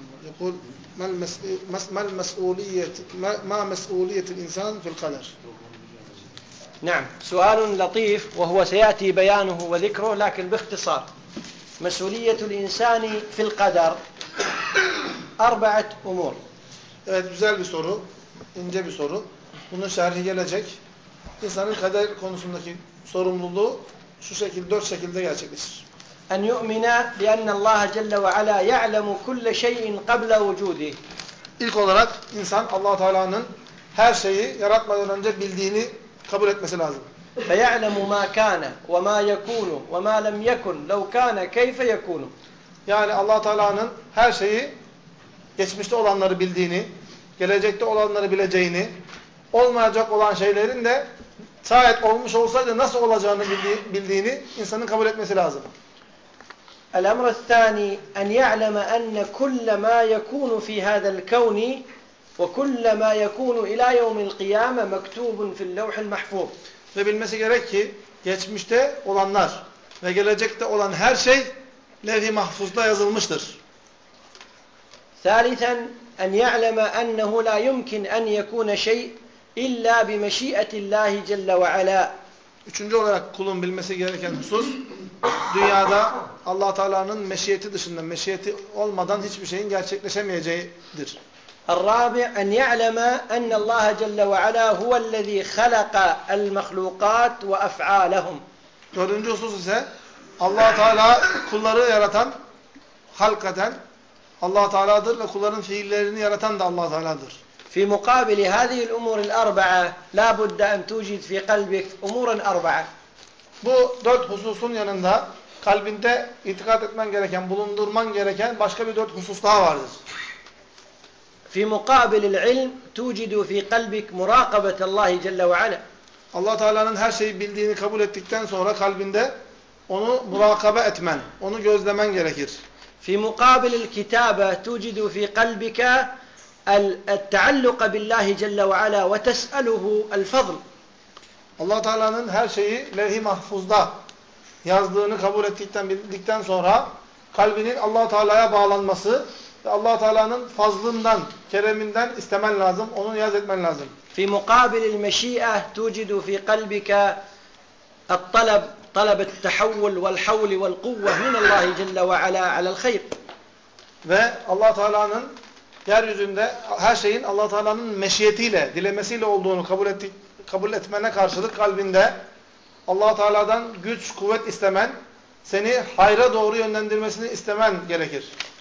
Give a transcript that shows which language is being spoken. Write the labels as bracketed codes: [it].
[ar] يقول ما المسؤولية ما مسؤولية الإنسان في القدر؟ نعم، سؤال لطيف وهو سيأتي بيانه وذكره، لكن باختصار مسؤولية الإنسان في القدر أربعة أمور. [tr] Evet, güzel bir soru, ince bir soru. Bunun şerhi gelecek. İnsanın kader konusundaki sorumluluğu şu şekilde, dört şekilde gerçekleşir. [ar] أن يؤمن بأن الله جل وعلا يعلم كل شيء قبل وجوده. [tr] İlk olarak insan Allah-u Teala'nın her şeyi yaratmadan önce bildiğini kabul etmesi lazım. [ar] فيعلم ما كان وما يكون وما لم يكن لو كان كيف يكون. [tr] Yani Allah-u Teala'nın her şeyi geçmişte olanları bildiğini, gelecekte olanları bileceğini, olmayacak olan şeylerin de şayet olmuş olsaydı nasıl olacağını bildiğini insanın kabul etmesi lazım. [ar] الأمر الثاني أن يعلم أن كل ما يكون في هذا الكون وكل ما يكون إلى يوم القيامة مكتوب في اللوح المحفوظ. [tr] Ve bilmesi gerek ki geçmişte olanlar ve gelecekte olan her şey levh-i mahfuzda yazılmıştır. [ar] ثالثا أن يعلم أنه لا يمكن أن يكون شيء إلا بمشيئة الله جل وعلا. [tr] Üçüncü olarak kulun bilmesi gereken husus, dünyada Allah-u Teala'nın meşiyeti dışında, meşiyeti olmadan hiçbir şeyin gerçekleşemeyeceğidir. [ar] الرابع أن يعلم أن الله جل وعلا هو الذي خلق المخلوقات وأفعالهم. [tr] Dördüncü husus ise Allah-u Teala kulları yaratan, halk eden Allah-u Teala'dır ve kulların fiillerini yaratan da Allah-u Teala'dır. [ar] في مقابل هذه الأمور الأربعة لا بد أن توجد في قلبك أمور أربعة. [tr] Bu dört hususun yanında kalbinde itikad etmen gereken, bulundurman gereken başka bir dört husus daha vardır. [ar] في مقابل العلم توجد في قلبك مراقبة الله جل وعلا. [tr] Allah Teala'nın her şeyi bildiğini kabul ettikten sonra kalbinde onu murakabe etmen, onu gözlemen gerekir. [ar] في مقابل الكتابة توجد في قلبك التعلق بالله جل وعلا وتسأله الفضل. [tr] Allah Teala'nın her şeyi levh-i mahfuzda yazdığını kabul ettikten bildikten sonra kalbinin Allah Teala'ya bağlanması ve Allah Teala'nın fazlından, kereminden istemen lazım, onu niyaz etmen lazım. [ar] في مقابل المشيئة توجد في قلبك الطلب طلب التحول والحول والقوة من الله جل وعلا على الخير. [tr] Ve Allah Teala'nın yeryüzünde her şeyin Allah Teala'nın meşiyetiyle, dilemesiyle olduğunu kabul etmene karşılık kalbinde Allah Teala'dan güç, kuvvet istemen, seni hayra doğru yönlendirmesini istemen gerekir.